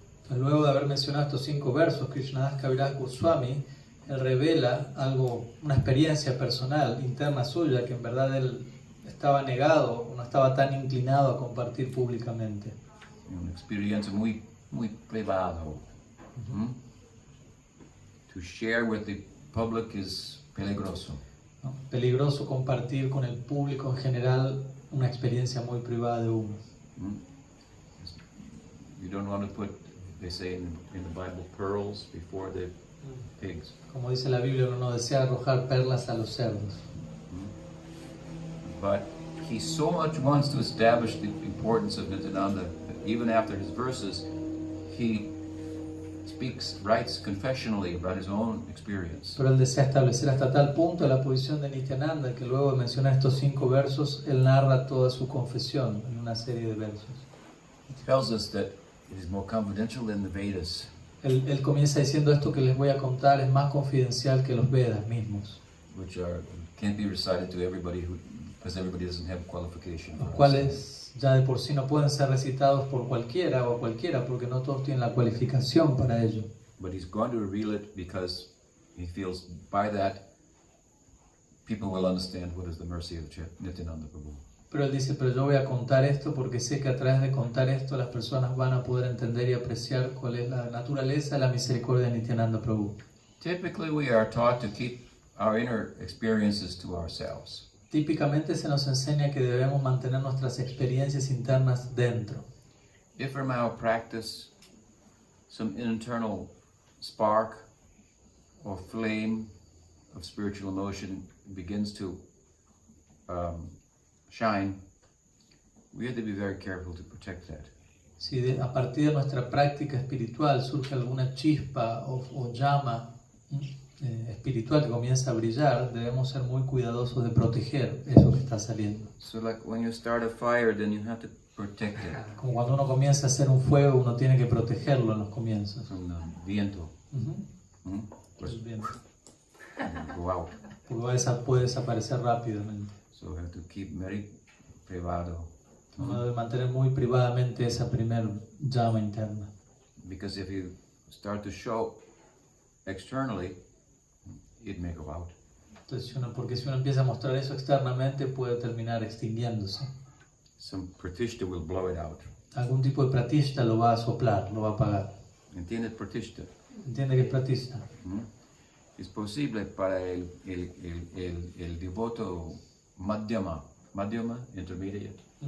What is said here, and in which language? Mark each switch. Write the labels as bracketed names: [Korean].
[Spanish] Luego de haber mencionado estos 5 versos, Krishnadas Kaviraj Goswami, él revela algo, una experiencia personal, interna suya, que en verdad él estaba negado, no estaba tan inclinado a compartir públicamente. Una experiencia muy privado. [English] To share with the public is [Spanish] peligroso. ¿No? Peligroso compartir con el público en general una experiencia muy privada de uno. [English] You don't want to put, they say in the Bible, pearls before the pigs. [Spanish] Como dice la Biblia, uno no desea arrojar perlas a los cerdos. [English] But he so much wants to establish the importance of Nityananda that even after his verses, he writes confessionally about his own experience. [Spanish] Pero él desea establecer hasta tal punto la posición de Nityananda que luego de mencionar estos 5 versos, él narra toda su confesión en una serie de versos. [English] He tells us that it is more confidential than the Vedas. [Spanish] Él comienza diciendo esto que les voy a contar es más confidencial que los Vedas mismos, [English] Which can't be recited to everybody because everybody doesn't have qualification. [Spanish] los cuales ya de por sí no pueden ser recitados por cualquiera o a cualquiera porque no todos tienen la cualificación para ello. [English] But he's going to reveal it because he feels by that people will understand what is the mercy of Nityananda Prabhu. [Spanish] Pero él dice, pero yo voy a contar esto porque sé que a través de contar esto las personas van a poder entender y apreciar cuál es la naturaleza de la misericordia de Nityananda Prabhu. [English] Typically we are taught to keep our inner experiences to ourselves. [Spanish] Típicamente se nos enseña que debemos mantener nuestras experiencias internas dentro. [English] If from our practice some internal spark or flame of spiritual emotion begins to shine, we have to be very careful to protect that. [Spanish] Si a partir de nuestra práctica espiritual surge alguna chispa o llama espiritual que comienza a brillar, debemos ser muy cuidadosos de proteger eso que está saliendo. [English] So like when you start a fire, then you have to protect it [Spanish] Como cuando uno comienza a hacer un fuego, uno tiene que protegerlo en los comienzos. [English] from the [Spanish] viento. Pues, El viento. [English] go out. [Spanish] Porque puede desaparecer rápidamente. [English] So we have to keep very [Spanish] privado. Uno debe mantener muy privadamente esa primer llama interna. [English] Because if you start to show externally, it may go out. [Spanish] Entonces, porque si uno empieza a mostrar eso externamente, puede terminar extinguiéndose. [English] Some pratishta will blow it out. [Spanish] Algún tipo de pratishta lo va a soplar, lo va a apagar. ¿Entiendes pratishta? ¿Entiende qué es pratishta? Es posible para el devoto madhyama, [English] intermediate.